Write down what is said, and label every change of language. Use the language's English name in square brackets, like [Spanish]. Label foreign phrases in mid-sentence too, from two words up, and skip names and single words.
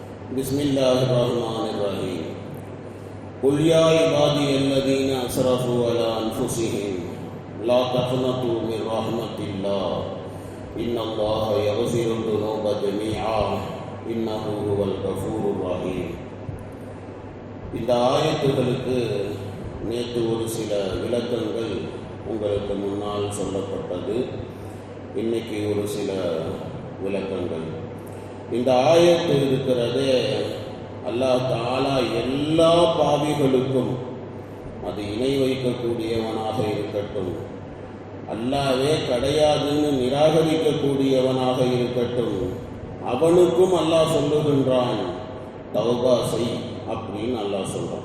[Arabic] بسم الله الرحمن الرحيم قل يا عبادي الذين أسرفوا على أنفسهم لا تقنطوا من رحمة الله إن الله يغفر الذنوب جميعا إنه هو الغفور الرحيم. [Tamil] இந்த ஆயத்துகளுக்கு நேற்று ஒரு சில விளக்கங்கள் உங்களுக்கு முன்னால் சொல்லப்பட்டது. இன்னைக்கு ஒரு சில விளக்கங்கள். இந்த ஆயத்து இருக்கிறது, [Arabic] الله تعالى [Tamil] எல்லா பாவிகளுக்கும், அது இணை வைக்கக்கூடியவனாக இருக்கட்டும், அல்லாஹ்வே கிடையாதுன்னு நிராகரிக்கக்கூடியவனாக இருக்கட்டும், அவனுக்கும் அல்லாஹ் சொல்லுகின்றான் தௌபா செய் அப்படின்னு அல்லாஹ் சொல்கிறான்.